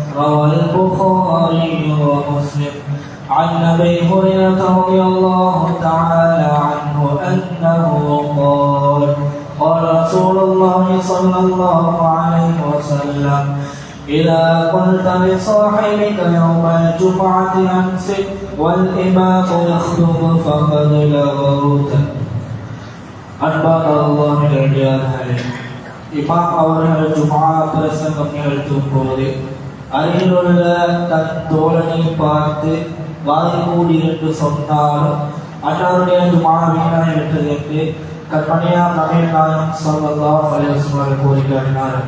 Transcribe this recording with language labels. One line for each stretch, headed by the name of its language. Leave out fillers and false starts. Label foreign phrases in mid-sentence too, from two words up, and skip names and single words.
Arabic: روى البخاري ومسلم عن أبي هريرة رضي الله تعالى عنه أنه قال قال رسول الله صلى الله عليه وسلم إذا قلت لصاحبك يوم الجمعة أمسك والإمام يخطب فقد لغوت.
Tamil: அன்பான அல்லாஹ்வின் அடியார்களே, இமாம் அவர்கள் ஜும்ஆ பிரசங்கம் நிகழ்த்தும் போது அருகிலுள்ள தன் தோழனை பார்த்து வாய் மூடி என்று சொன்னாலும் அன்னாருடைய ஜும்ஆ வீணாகிவிட்டது என்று கண்மணியார் நபிகள் நாயகம்
Arabic: صلى الله عليه وسلم
Tamil: கூறுகிறார்கள்.